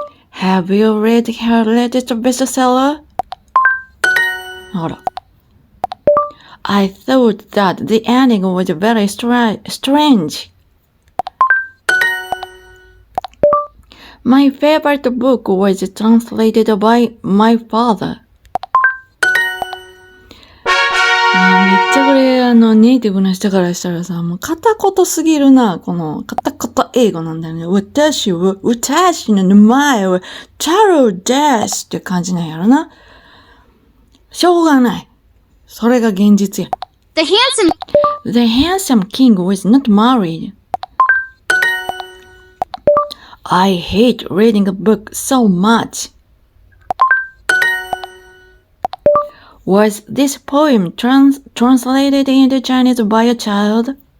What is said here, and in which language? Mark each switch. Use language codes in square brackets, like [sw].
[en] Have you read her latest bestseller? [ja] ほら。 [en] I thought that the ending was very strange. My favorite book was translated by my father. [ja] めっちゃこれ、ネイティブの人からしたらさ、もう片言すぎるな、この、片言英語なんだよね。私の名前は、チャロですって感じなんやろな。しょうがない。それが現実や。 [en] The handsome king was not married. I hate reading a book so much. Was this poem translated into Chinese by a child?